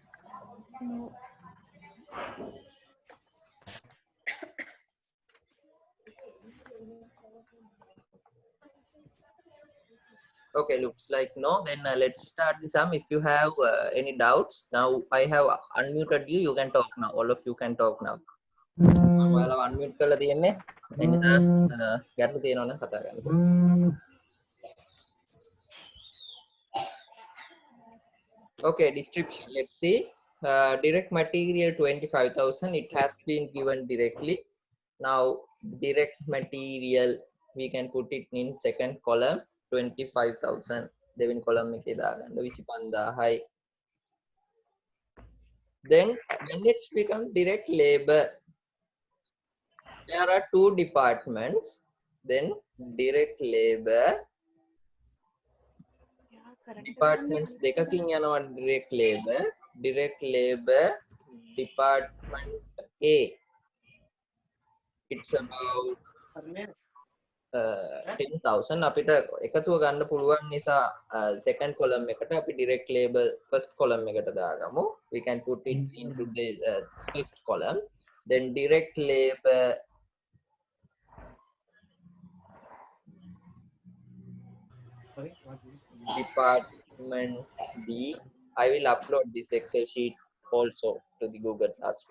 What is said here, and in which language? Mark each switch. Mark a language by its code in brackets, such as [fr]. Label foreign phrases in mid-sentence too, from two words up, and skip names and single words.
[en] Okay, looks like no. Then let's start the sum. If you have any doubts, now I have unmuted you. You can talk now. All of you can talk now. [si] ඔයාලා unmute කරලා තියෙන්නේ. ඒ නිසා ගැටලු තියෙනවා නම් කතා කරන්න. [en] Okay, description. Let's see. Direct material 25,000. It has been given directly. Now direct material we can put it in second column 25,000. [si] දෙවෙනි column එකේ දාගන්න 25,000යි. [en] Then when it's become direct labor, there are two departments. Then direct labor departments [si] දෙකකින් යනවා [en] direct labor department A. It's about 10,000. [si] අපිට එකතුව ගන්න පුළුවන් නිසා [en] second column [si] එකට අපි [en] direct labor first column [si] එකට දාගමු. [en] We can put it into the first column. Then direct labor department B. I will upload this Excel sheet also to the Google Classroom.